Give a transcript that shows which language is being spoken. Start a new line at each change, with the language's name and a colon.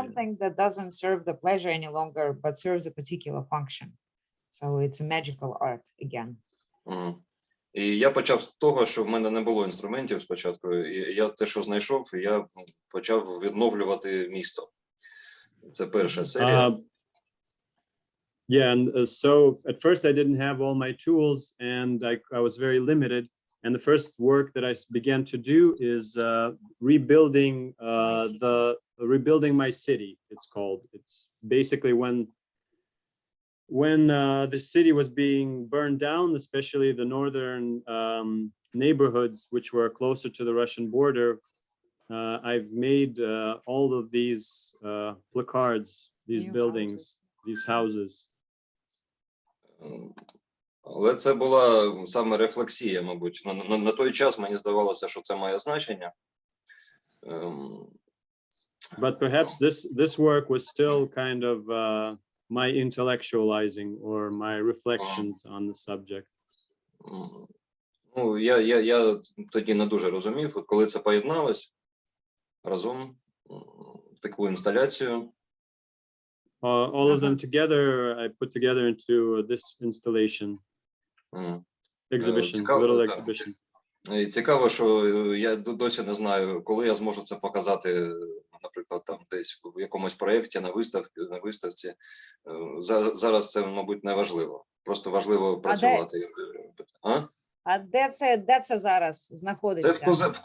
English: something that doesn't serve the pleasure any longer, but serves a particular function. So it's a magical art again.
Ukrainian: І я почав з того, що в мене не було інструментів спочатку. І я те, що знайшов, я почав відновлювати місто. Це перша серія.
English: Yeah, and so at first I didn't have all my tools, and I was very limited. And the first work that I began to do is rebuilding my city. It's called. It's basically when the city was being burned down, especially the northern neighborhoods, which were closer to the Russian border. I've made all of these placards, these New buildings, these houses.
Ukrainian: Але це була саме рефлексія, мабуть. На той час мені здавалося, що це має значення.
English: But perhaps this work was still kind of my intellectualizing or my reflections on the subject.
Ukrainian: Ну, я тоді не дуже розумів, коли це поєдналось разом в таку інсталяцію.
English: All of them together, I put together into this installation, exhibition, little exhibition.
Ukrainian: І цікаво, що я досі не знаю, коли я зможу це показати, наприклад, там десь в якомусь проєкті на виставці. Зараз це, мабуть, не важливо. Просто важливо працювати. А де це зараз знаходиться?